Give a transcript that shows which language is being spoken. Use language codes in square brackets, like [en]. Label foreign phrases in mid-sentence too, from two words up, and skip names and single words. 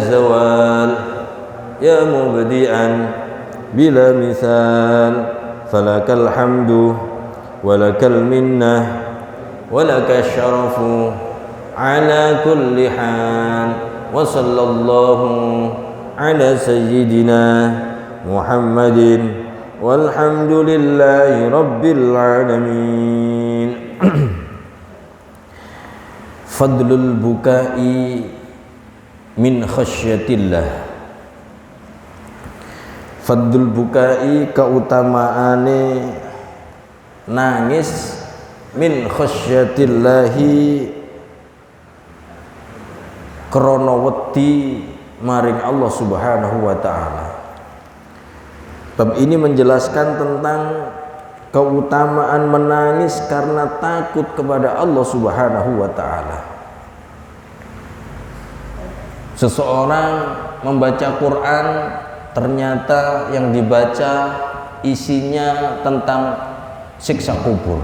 [ar] زوال يا مبدئا بلا مثال فلك الحمد ولك المنة ولك الشرف على كل حال وصلى الله على سيدنا محمد والحمد لله رب العالمين. فضل البكاء من خشية الله. فضل البكاء [jv] keutamaane nangis [ar] من خشية الله [jv] krana wedi maring Allah [ar] سبحانه وتعالى. [id] Bab ini menjelaskan tentang keutamaan menangis karena takut kepada Allah [ar] سبحانه وتعالى. [id] Seseorang membaca Quran, ternyata yang dibaca isinya tentang siksa kubur.